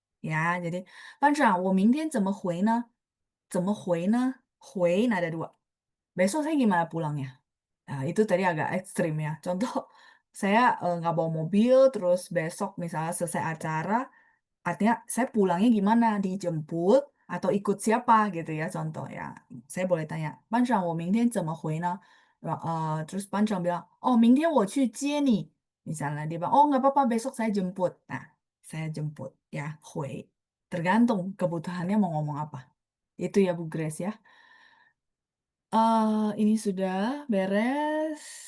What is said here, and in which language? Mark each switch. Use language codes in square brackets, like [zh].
[zh] Ya, jadi 班长，我明天怎么回呢？怎么回呢？回 [id] nada dua. Besok saya gimana pulangnya? Nah, itu tadi agak ekstrim ya. Contoh, saya nggak bawa mobil, terus besok misalnya selesai acara, artinya saya pulangnya gimana? Dijemput atau ikut siapa gitu ya contoh ya. Saya boleh tanya, [zh] 班长，我明天怎么回呢？ [id] terus 班长 bilang, oh [zh] 明天我去接你. [id] Misalnya dia bilang, oh nggak apa-apa besok saya jemput. Nah, saya jemput ya, 回. Tergantung kebutuhannya mau ngomong apa. Itu ya Bu Grace ya. Ini sudah beres.